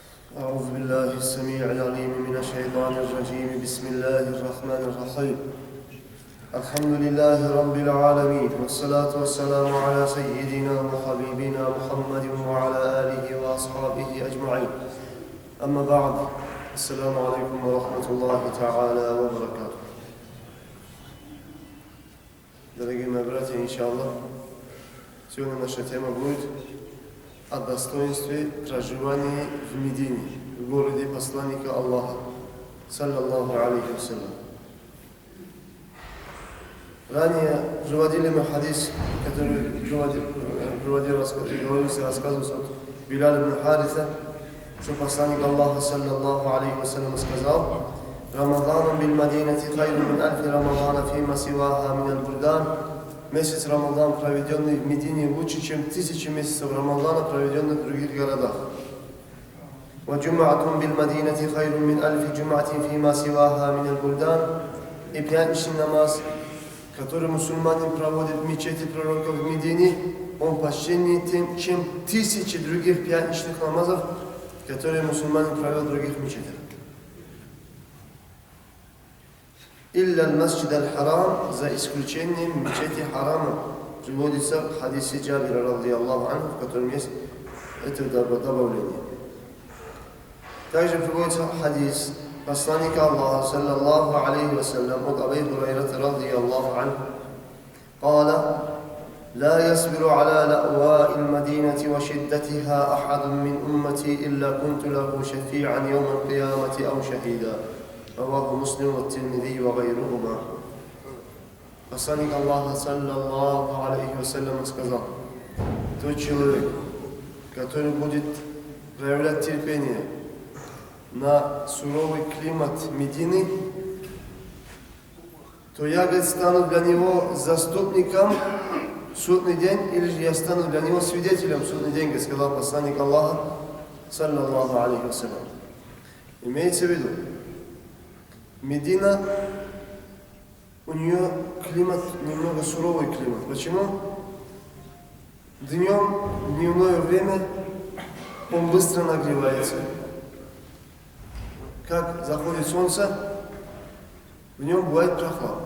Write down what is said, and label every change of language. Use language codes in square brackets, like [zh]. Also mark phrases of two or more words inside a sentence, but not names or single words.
[ar] أعوذ بالله السميع العليم من الشيطان الرجيم بسم الله الرحمن الرحيم الحمد لله رب العالمين والصلاة والسلام على سيدنا وحبيبنا محمد وعلى آله وأصحابه أجمعين أما بعد السلام عليكم ورحمة الله تعالى وبركاته. [ru] Дорогие мои братья, иншаллах, сегодня наша тема будет о достоинстве проживания в Медине, в городе посланника Аллаха, [ar] صلى الله عليه وسلم. [ru] Ранее приводили мы хадис, который рассказывался от Биляля ибн Хариса, что посланник Аллаха, [ar] صلى الله عليه وسلم, [ru] сказал: [ar] «رمضان بالمدينة خير من ألف رمضان فيما سواها من البلدان». [ru] Месяц Рамадан, проведенный в Медине, лучше, чем 1000 месяцев Рамадана, проведенных в других городах. [ar] وَجُمَعَةٌ بِالْمَدِينَةِ خَيْرٌ مِنْ أَلْفِ جُمَعَةٍ فِيمَا سِوَاهَا مِنَ الْبُلْدَانِ. [ru] И пятничный намаз, который мусульманин проводит в мечети пророка в Медине, он почтеннее тем, чем 1000 других пятничных намазов, которые мусульманин провел в других мечетях. [ar] «إلا المسجد الحرام», [ru] за исключением мечети харама, приводится в хадисе Джабира, [ar] رضي الله عنه, [ru] в котором есть это добавление. Также приводится хадис посланника Аллаха, [ar] صلى الله عليه وسلم, от Абу Хурайрата, رضي الله عنه, قال: لا يصبر على لأواء المدينة وشدتها أحد من أمتي إلا كنت له شفيعا يوم القيامة أو شهيدا. رواه مسلم والترمذي وغيرهما. [ru] Посланник Аллаха, [ar] صلى الله عليه وسلم, [ru] сказал: тот человек, который будет проявлять терпение на суровый климат Медины, то я, говорит, стану для него заступником в судный день, или же я стану для него свидетелем в судный день, говорит, сказал посланник Аллаха, [ar] صلى الله عليه وسلم. [ru] Имеется в виду, Медина, у нее климат, немного суровый климат. Почему? Днем, в дневное время, он быстро нагревается. Как заходит солнце, в нем бывает прохладно.